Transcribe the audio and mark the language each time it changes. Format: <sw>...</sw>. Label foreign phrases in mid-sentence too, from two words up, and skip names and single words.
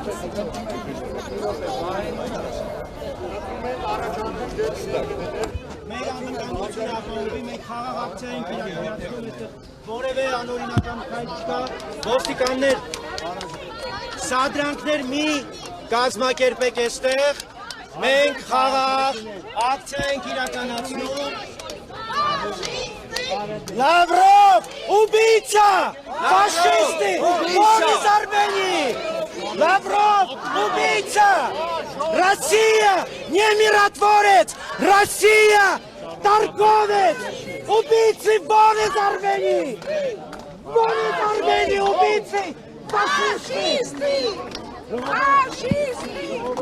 <hy>Մեր անվտանգությունը ապահովի, մենք խաղաղ ակցիա ենք իրականացնում, որևէ անօրինական քայլ չկա, ոստիկաններ, սադրանքներ մի կազմակերպեք այստեղ, մենք խաղաղ ակցիա ենք իրականացնում։ Лавров!</hy> <ru>Убийца! Фашисты! Вон из Армении! Лавров! Убийца! Россия! Не миротворец! Россия! Торговец! Убийцы! Вон из Армении! Вон из Армении! Убийцы! Фашисты! Фашисты!</ru>